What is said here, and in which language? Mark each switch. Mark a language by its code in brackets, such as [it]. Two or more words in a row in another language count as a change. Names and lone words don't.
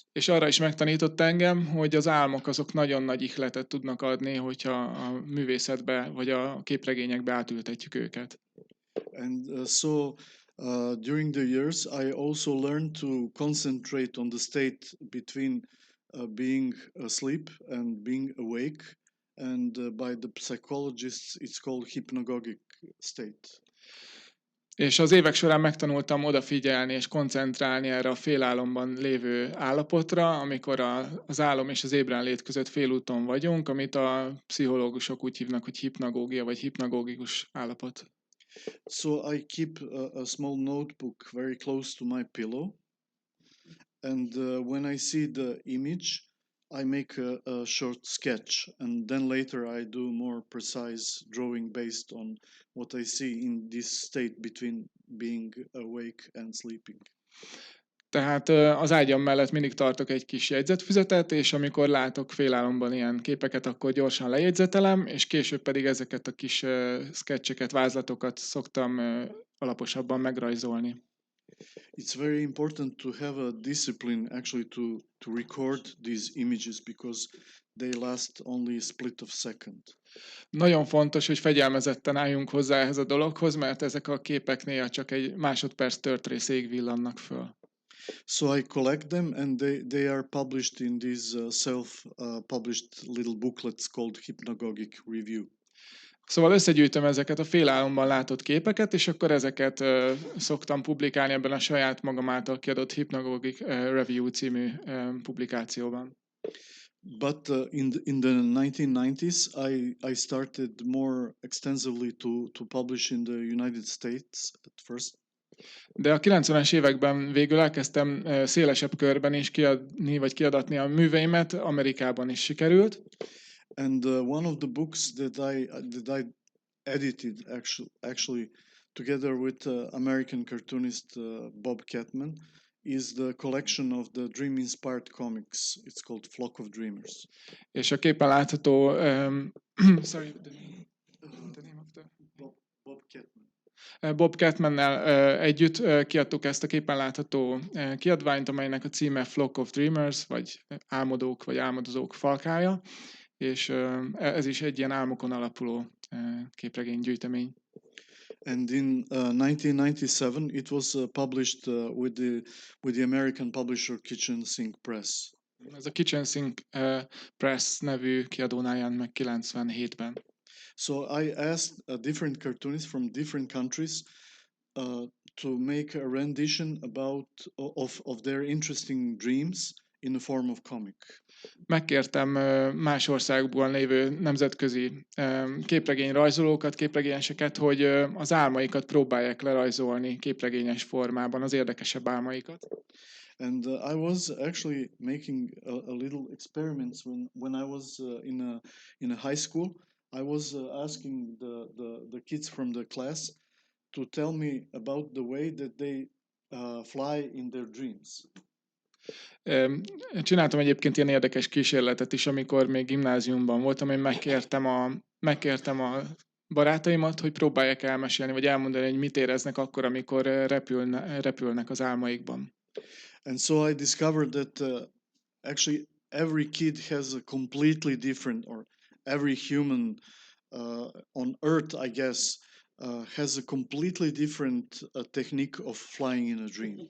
[hu] És arra is megtanított engem, hogy az álmok azok nagyon nagy ihletet tudnak adni, hogyha a művészetbe vagy a képregényekbe átültetjük őket. [en] And so during the years, I also learned to concentrate on the state between being asleep and being awake, and by the psychologists, it's called hypnagogic state. [hu] És az évek során megtanultam odafigyelni és koncentrálni erre a félálomban lévő állapotra, amikor az álom és az ébrenlét között félúton vagyunk, amit a pszichológusok úgy hívnak, hogy hipnagógia vagy hipnagógikus állapot. [en] So I keep a small notebook very close to my pillow, And when I see the image, I make a short sketch, and then later I do more precise drawing based on what I see in this state between being awake and sleeping. [hu] Tehát az ágyam mellett mindig tartok egy kis jegyzetfüzetet, és amikor látok félálomban ilyen képeket, akkor gyorsan lejegyzetelem, és később pedig ezeket a kis sketcheket, vázlatokat szoktam alaposabban megrajzolni. [en] It's very important to have a discipline actually to record these images because they last only a split of second. [hu] Nagyon fontos, hogy fegyelmezetten álljunk hozzá ehhez a dologhoz, mert ezek a képek néha csak egy másodperc törtészéig villannak föl. [en] So I collect them, and they are published in these self-published little booklets called Hypnagogic Review. [hu] Szóval összegyűjtöm ezeket a félálomban látott képeket, és akkor ezeket szoktam publikálni ebben a saját magam által kiadott Hypnagogic Review című publikációban. [en] But in the 1990s, I started more extensively to publish in the United States at first. [hu] De a 90-es években végül elkezdtem szélesebb körben is kiadni vagy kiadatni a műveimet, Amerikában is sikerült. [en] And one of the books that I edited actually together with American cartoonist Bob Catman is the collection of the dream-inspired comics. It's called Flock of Dreamers. [hu] És a képen látható [en] sorry, the name of the Bob Catman. [hu] Bob Catmannel együtt kiadtuk ezt a képen látható kiadványt, amelynek a címe Flock of Dreamers, vagy álmodók, vagy álmodozók falkája, és ez is egy ilyen álmokon alapuló képregénygyűjtemény. [en] And in 1997, it was published with the American publisher Kitchen Sink Press. [hu] Ez a Kitchen Sink Press nevű kiadónál jelent meg 97-ben. [en] So I asked different cartoonists from different countries to make a rendition of their interesting dreams in the form of comic. [hu] Megkértem más országból lévő nemzetközi képregény rajzolókat, képregényeseket, hogy az álmaikat próbálják lerajzolni képregényes formában, az érdekesebb álmaikat. [en] And I was actually making a little experiments when I was in a high school. I was asking the kids from the class to tell me about the way that they fly in their dreams. [hu] Csináltam egyébként ilyen érdekes kísérletet is, amikor még gimnáziumban voltam, én megkértem a barátaimat, hogy próbálják elmesélni, vagy elmondani, hogy mit éreznek akkor, amikor repülnek az álmaikban. [en] And so I discovered that actually every kid has a completely different, or every human on Earth, I guess, has a completely different technique of flying in a dream.